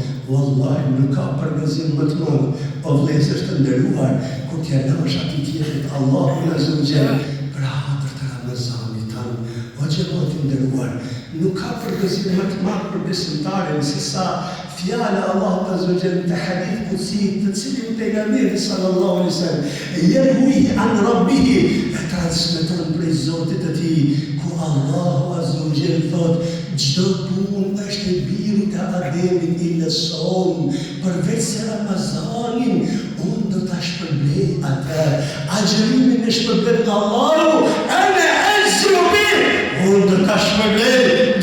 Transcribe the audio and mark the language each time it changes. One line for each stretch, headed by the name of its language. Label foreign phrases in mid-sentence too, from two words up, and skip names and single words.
Albanian: Wallahi nuk ka përgëzim më të madh, o vëllezër të nderuar, kur t'ja lësh atij tjetrit Allahun
Arabic: azza wa jall
Albanian: për hatër të Ramazanit tanë. O xhamat të nderuar, nuk ka përgëzim më të madh për besimtarin se sa fjala Allahut
Arabic: azza wa jall
Albanian: të hadith qudsi të cilin pejgamberi
Arabic: sallallahu alaihi wasallam yarwi an rabbih,
Albanian: e transmeton prej Zotit të tij, ku Allahu
Arabic: azza wa jall
Albanian: thot çdo punë është e birit e Ademit ila son, përveç se Ramazanin, unë do ta shpërblej atë. Agjërimin e shpërblet Allahu,
Arabic: ene ezru bih,
Albanian: unë do ta shpërblej.